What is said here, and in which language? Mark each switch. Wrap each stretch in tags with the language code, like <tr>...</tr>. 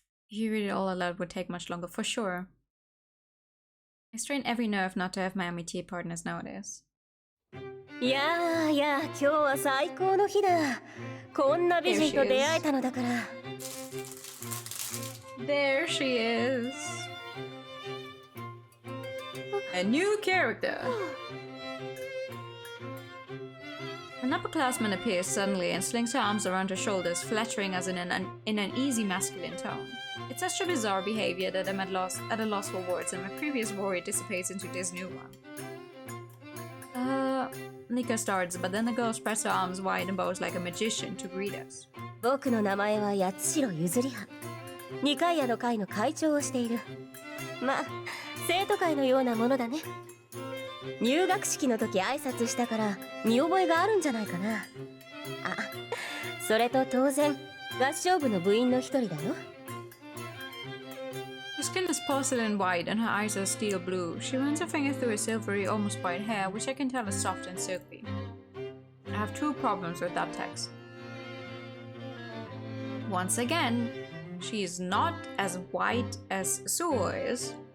<en>If you read it all aloud, it would take much longer, for sure. I strain every nerve not to have my amitié partners nowadays.</en> <ja>いや今日は最高の日だ。こんな美人と出会えたのだから。</ja> <en>There she is. A new character. An upperclassman appears suddenly and slings her arms around her shoulders, flattering us in an easy masculine tone. It's such a bizarre behavior that I'm at a loss for words, and my previous worry dissipates into this new one. Nika starts, but then the girl spreads her arms wide and bows like a magician to greet us.</en> <ja>僕の名前は八代ゆずりは。二階屋の会の会長をしている。まあ、生徒会のようなものだね。入学式の時挨拶したから見覚えがあるんじゃないかな。あ、それと当然合唱部の部員の一人だよ。</ja> <en>Her skin is porcelain white and her eyes are steel blue. She runs her finger through her silvery, almost white hair, which I can tell is soft and silky. I have 2 problems with that text. Once again, she is not as white as Suo is.</en>